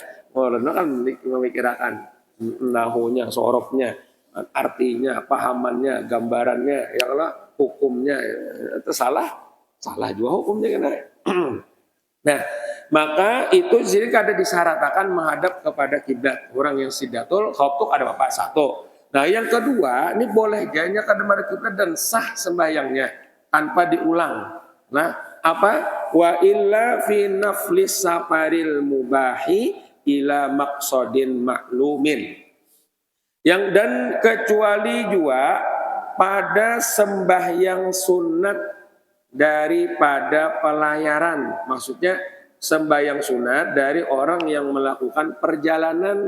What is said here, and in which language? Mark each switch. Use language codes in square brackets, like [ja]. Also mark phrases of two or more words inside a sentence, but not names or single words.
[id] Orang kan memikirkan nahunya, sorofnya, artinya, pahamannya, gambarannya, ya Allah hukumnya itu salah juga hukumnya kan. [bjn] Nah, maka itu jadi kada disyaratkan menghadap kepada kiblat. [id] Orang yang [ar] شدة الخوف [id] itu ada apa? [bjn] Satu. Nah, yang kedua, ini boleh jadinya kada menghadap kiblat dan sah sembahyangnya tanpa diulang. [id] Nah, apa? [ar] وإلا في نفل السفر المباح إلى مقصد معلوم. [id] Yang dan kecuali juga pada sembahyang sunat daripada pelayaran. Maksudnya sembahyang sunat dari orang yang melakukan perjalanan.